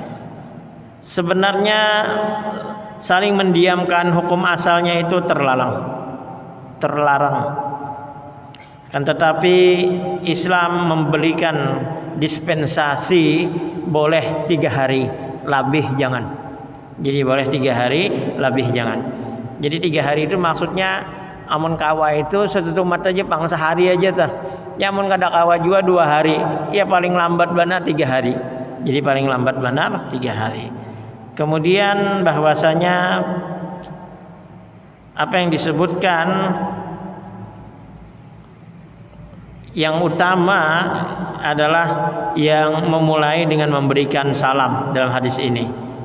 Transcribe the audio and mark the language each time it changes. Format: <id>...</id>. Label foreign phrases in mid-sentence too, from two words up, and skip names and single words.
<id>Sebenarnya saling mendiamkan hukum asalnya itu terlarang. Kan tetapi Islam memberikan dispensasi boleh 3 hari, lebih jangan. Jadi boleh 3 hari, lebih jangan.</id> <bjn>Jadi 3 hari itu maksudnya amun kawa itu setutup mata aja pang sehari aja tah. Ya amun kada kawa juga 2 hari.</bjn> <id>Ya paling lambat benar 3 hari. Jadi paling lambat benar 3 hari. Kemudian bahwasanya apa yang disebutkan yang utama adalah yang memulai dengan memberikan salam dalam hadis ini.</id>